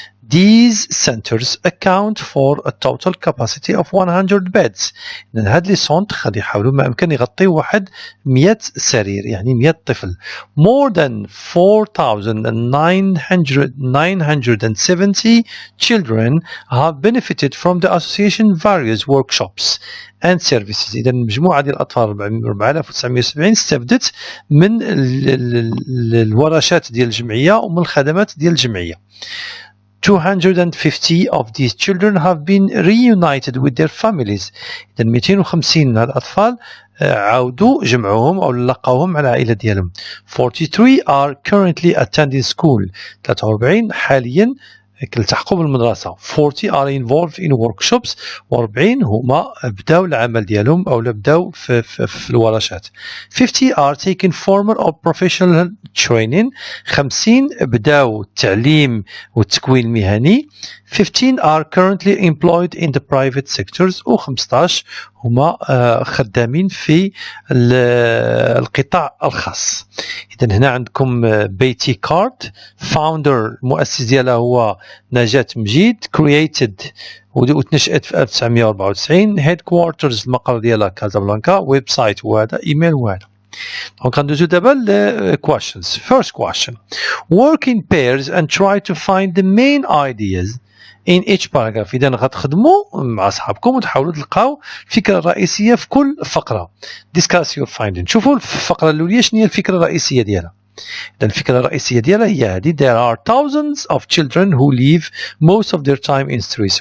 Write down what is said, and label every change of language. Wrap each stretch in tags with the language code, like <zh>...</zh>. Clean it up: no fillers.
<en>These centers account for a total capacity of 100 beds.</en> <ar>إذن هاد لي سونتر غادي يحاولوا ما أمكن يغطيو واحد 100 سرير يعني 100 طفل.</ar> <en>More than 4,970 children have benefited from the association various workshops and services.</en> <ar>إذن مجموعة ديال الأطفال 4970 استفدت من الورشات ديال الجمعية ومن الخدمات ديال الجمعية.</ar> <en>250 of these children have been reunited with their families.</en> <ar>إذن 250 من الأطفال عاودوا جمعوهم أو لقاوهم على العائلة ديالهم.</ar> <en>43 are currently attending school.</en> <ar>43 حاليا كيلتحقوا بالمدرسة.</ar> <en>40 are involved in workshops.</en> <ar>و40 هما بداو العمل ديالهم أو بداو في الورشات.</ar> <en>50 are taking formal or professional training.</en> <ar>50 بداو التعليم والتكوين المهني.</ar> <en>15 are currently employed in the private sectors.</en> <ar>و15 هما خدامين في القطاع الخاص. إذن هنا عندكم بيتي كارد فاوندر المؤسس ديالها هو نجاة مجيد created وتنشأت في 1994 headquarters المقر ديالها كازابلانكا ويب سايت وهذا ايميل وهذا. دونك غندوزو دابا ل questions.</ar> <en>First question. Work in pairs and try to find the main ideas in each paragraph.</en> <ar>إذا غتخدموا مع أصحابكم وتحاولوا تلقاو الفكرة الرئيسية في كل فقرة.</ar> <en>Discuss your finding.</en> <ar>شوفوا الفقرة الأولى شنو هي الفكرة الرئيسية ديالها. إذا الفكرة الرئيسية ديالها هي هذه.</ar> <en>There are thousands of children who live most of their time in streets.</en>